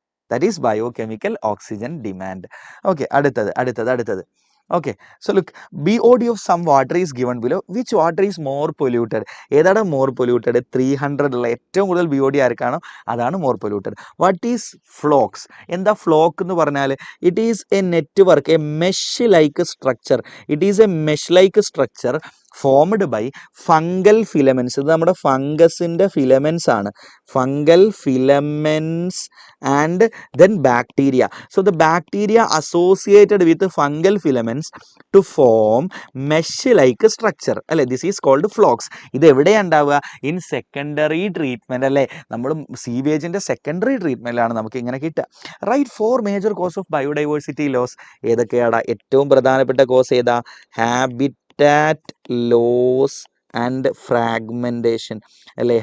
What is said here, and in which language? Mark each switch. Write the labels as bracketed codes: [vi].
[en] That is biochemical oxygen demand. Okay, അടുത്തത്. Okay, so look, BOD of some water is given below. Which water is more polluted? [ml] ഏതാണ് [en] more polluted? [ml] 300 ഉള്ള ഏറ്റവും കൂടുതൽ BOD ആർക്കാണോ അതാണ് more polluted. [en] What is flocks? [ml] എന്താ flock എന്ന് പറഞ്ഞാൽ? [en] It is a network, a mesh like structure. It is a mesh like structure formed by fungal filaments. [ml] ഇത് നമ്മുടെ ഫംഗസിന്റെ ഫിലമെന്റ്സ് ആണ്. [en] Fungal filaments and then bacteria. So the bacteria associated with fungal filaments to form mesh like structure [ml] അല്ലെ? [en] This is called flocks. [ml] ഇത് എവിടെയാണ് ഉണ്ടാവുക? [en] In secondary treatment അല്ലേ? [ml] നമ്മൾ സീവേജിന്റെ secondary ട്രീറ്റ്മെന്റിലാണ് നമുക്ക് ഇങ്ങനെ കിട്ടുക. [en] Right 4 major cause of biodiversity loss. [ml] ഏതൊക്കെയാണ്? ഏറ്റവും പ്രധാനപ്പെട്ട കോസ് ഏതാ? [en] habitat loss and fragmentation [ml] അല്ലേ?